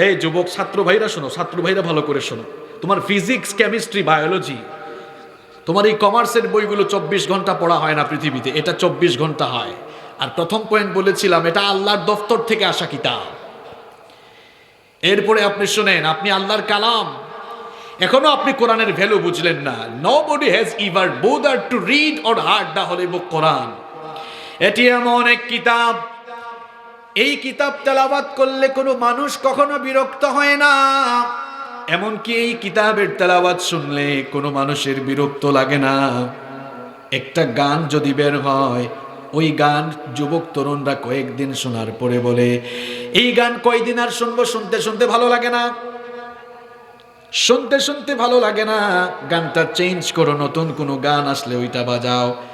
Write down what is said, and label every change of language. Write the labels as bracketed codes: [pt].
[bn] এই যুবক ছাত্র ভাইরা শোনো, ছাত্র ভাইরা ভালো করে শোনো, তোমার ফিজিক্স, কেমিস্ট্রি, বায়োলজি, তোমার এই কমার্সের বইগুলো 24 ঘন্টা পড়া হয় না পৃথিবীতে, এটা 24 ঘন্টা হয়। আর প্রথম পয়েন্ট বলেছিলাম, এটা আল্লাহর দফতর থেকে আসা কিতাব। এরপরে আপনি শুনেন, আপনি আল্লাহর কালাম, এখনো আপনি কোরআনের ভ্যালু বুঝলেন না। [en] Nobody has ever bothered to read or heard the holy book Quran. [bn] এটি এমন এক কিতাব, এই কিতাব তেলাওয়াত করলে কোনো মানুষ কখনো বিরক্ত হয় না। এমনকি এই কিতাবের তেলাওয়াত শুনলে কোনো মানুষের বিরক্ত লাগে না। একটা গান যদি বের হয়, ওই গান যুবক তরুণরা কয়েকদিন শোনার পরে বলে, এই গান কয়দিন আর শুনবো, শুনতে শুনতে ভালো লাগে না, শুনতে শুনতে ভালো লাগে না, গানটা চেঞ্জ করো, নতুন কোনো গান আসলে ওইটা বাজাও।